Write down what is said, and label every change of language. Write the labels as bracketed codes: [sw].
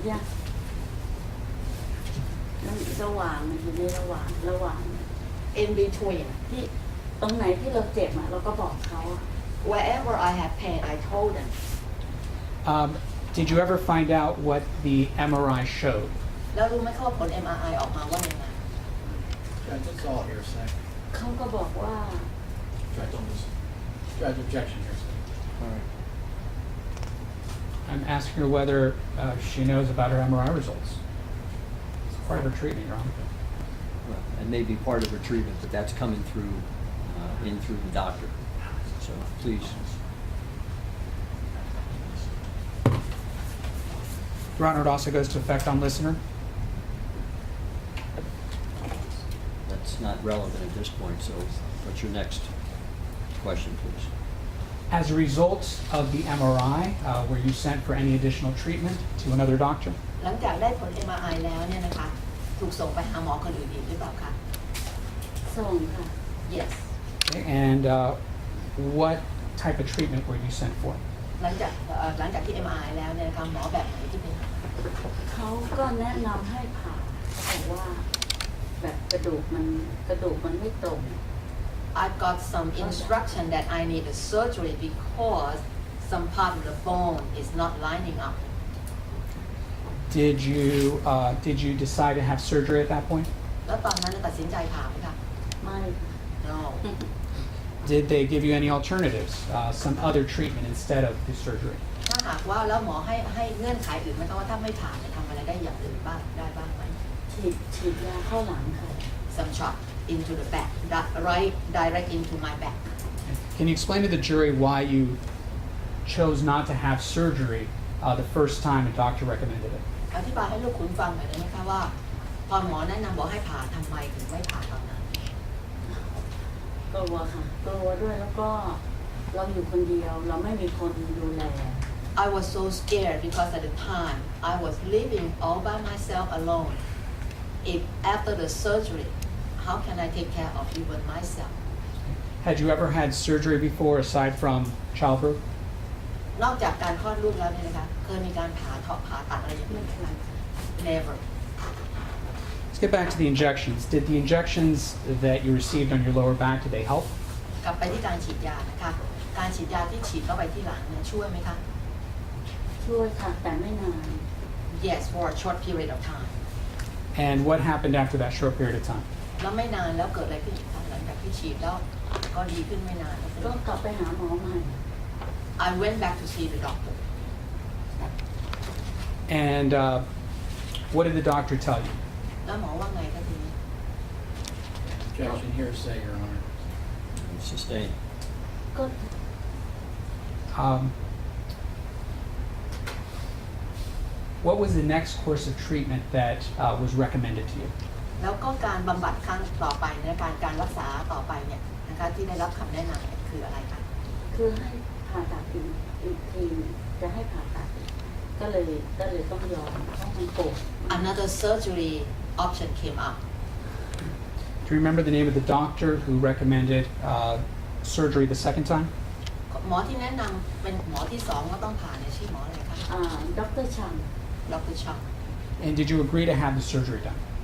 [th] ยากมันระหว่างมันอยู่ในระหว่าง [en] in between [th] ที่ตรงไหนที่เราเจ็บอะเราก็บอกเขาอะ [en] wherever I have pain I told them Did you ever find out what the MRI showed? [th] แล้วรู้ไหมคะว่าผล MRI ออกมาว่ายังไง [en] Judge, it's all hearsay. [th] เขาก็บอกว่า [en] Judge, on this. Judge, objection hearsay. All right. I'm asking her whether she knows about her MRI results. It's part of her treatment, Your Honor. Well, it may be part of her treatment, but that's coming through, in through the doctor. So please. Your Honor, it also goes to effect on listener. That's not relevant at this point, so what's your next question, please? As a result of the MRI, were you sent for any additional treatment to another doctor? [th] หลังจากได้ผล MRI แล้วเนี่ยนะคะถูกส่งไปหาหมอคนอื่นอีกหรือเปล่าคะ ส่งค่ะ [en] Yes Okay. And what type of treatment were you sent for? [th] หลังจากที่ MRI แล้วเนี่ยนะคะหมอแบบไหนที่เป็น เขาก็แนะนำให้ผ่าเขาบอกว่าแบบกระดูกมันไม่ตรง [en] I got some instruction that I need a surgery because some part of the bone is not lining up. Did you decide to have surgery at that point? [th] แล้วตอนนั้นตัดสินใจผ่าไหมคะ ไม่ [en] No. Did they give you any alternatives, some other treatment instead of the surgery? [th] ถ้าหากว่าแล้วหมอให้เงื่อนไขอื่นไหมคะว่าถ้าไม่ผ่าเนี่ยทำอะไรได้อย่างอื่นบ้างได้บ้างไหม ฉีดยาเข้าหลังค่ะ [en] Some shot into the back, right direct into my back. Can you explain to the jury why you chose not to have surgery the first time a doctor recommended it? [th] อธิบายให้ลูกคุณฟังหน่อยได้ไหมคะว่าตอนหมอแนะนำบอกให้ผ่าทำไมถึงไม่ผ่าตอนนั้น กลัวค่ะกลัวด้วยแล้วก็เราอยู่คนเดียวเราไม่มีคนดูแล [en] I was so scared because at the time I was living all by myself alone. If after the surgery, how can I take care of even myself? Had you ever had surgery before aside from childbirth? [th] นอกจากการคลอดลูกแล้วเนี่ยนะคะเคยมีการผ่าตัดอะไรอย่างนี้ไหม [en] Never. Let's get back to the injections. Did the injections that you received on your lower back, did they help? [th] กลับไปที่การฉีดยานะคะ การฉีดยาที่ฉีดเข้าไปที่หลังเนี่ยช่วยไหมคะ ช่วยค่ะแต่ไม่นาน [en] Yes, for a short period of time. And what happened after that short period of time? [th] แล้วไม่นานแล้วเกิดอะไรขึ้นอีกคะหลังจากที่ฉีดแล้วก็ดีขึ้นไม่นาน ก็กลับไปหาหมอใหม่ [en] I went back to see the doctor. And what did the doctor tell you? [th] แล้วหมอว่าไงคะทีนี้ [en] Objection hearsay, Your Honor. Sustained. ก็ What was the next course of treatment that was recommended to you? [th] แล้วก็การบำบัดครั้งต่อไปในการรักษาต่อไปเนี่ยนะคะที่ได้รับคำแนะนำเนี่ยคืออะไรคะ คือให้ผ่าตัดอีกทีจะให้ผ่าตัดอีกก็เลยต้องยอมเพราะมันปวด [en] Another surgery option came up. Do you remember the name of the doctor who recommended surgery the second time? [th] หมอที่แนะนำเป็นหมอที่สองก็ต้องผ่าเนี่ยชื่อหมออะไรคะ ดรชัง [en] Dr. Chang. And did you agree to have the surgery done?